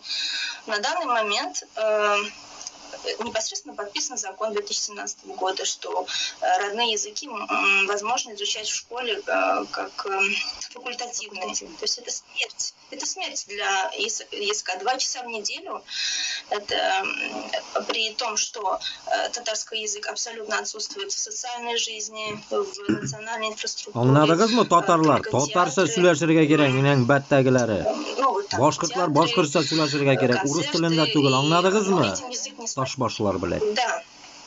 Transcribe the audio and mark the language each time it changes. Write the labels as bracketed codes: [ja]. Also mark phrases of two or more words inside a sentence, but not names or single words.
[ru] На данный момент непосредственно подписан закон 2017 года, что родные языки возможно изучать в школе как факультативные. То есть это смерть. Это смерть для языка. 2 часа в неделю. Это при том, что татарский язык абсолютно отсутствует в социальной жизни, в национальной инфраструктуре. [tt] Аңладыгызмы, татарлар? Татарча сүйләшергә кирәк, минең бәттәгеләре. Башкортлар башкортча сүйләшергә кирәк, урыс телендә түгел. Аңладыгызмы? Ташбашлар белән. Да.